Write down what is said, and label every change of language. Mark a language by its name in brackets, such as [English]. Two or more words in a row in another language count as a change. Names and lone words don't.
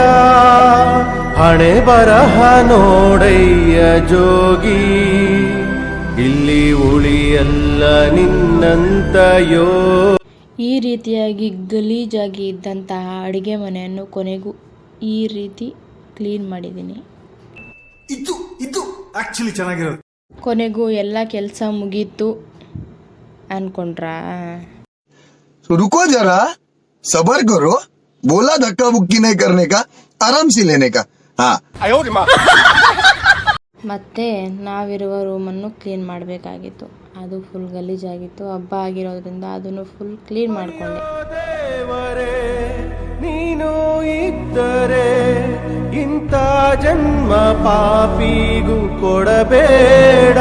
[Kannada] ಹಣೆ ಬರಹ ನೋಡಯ್ಯ ಜೋಗಿ, ಇಲ್ಲಿ ಉಳಿಯಲ್ಲ ನಿನ್ನಂತಯೋ. ಈ ರೀತಿಯಾಗಿ ಗಲೀಜಾಗಿ ಇದ್ದಂತಹ ಅಡುಗೆ ಮನೆಯನ್ನು ಕೊನೆಗೂ ಈ ರೀತಿ ಕ್ಲೀನ್ ಮಾಡಿದ್ದೀನಿ. ಇದು ಆಕ್ಚುಲಿ ಚೆನ್ನಾಗಿರೋದು. ಕೊನೆಗೂ ಎಲ್ಲ ಕೆಲಸ ಮುಗೀತು ಅನ್ಕೊಂಡ್ರಾ? [Hindi] रुको जरा, सबर करो. बोला धक्का बुक्की नहीं करने का, आराम से लेने का. हाँ. [Kannada] ಮತ್ತೆ ನಾವಿರುವ ರೂಮನ್ನು ಕ್ಲೀನ್ ಮಾಡಬೇಕಾಗಿತ್ತು. ಅದು ಫುಲ್ ಗಲೀಜಾಗಿತ್ತು. ಹಬ್ಬ ಆಗಿರೋದ್ರಿಂದ ಅದನ್ನು [English] full clean [Kannada] ಮಾಡಿಕೊಂಡೆ. ದೇವರೇ, ನೀನು ಇದ್ದರೆ ಇಂಥ ಜನ್ಮ ಪಾಪಿಗೂ ಕೊಡಬೇಡ.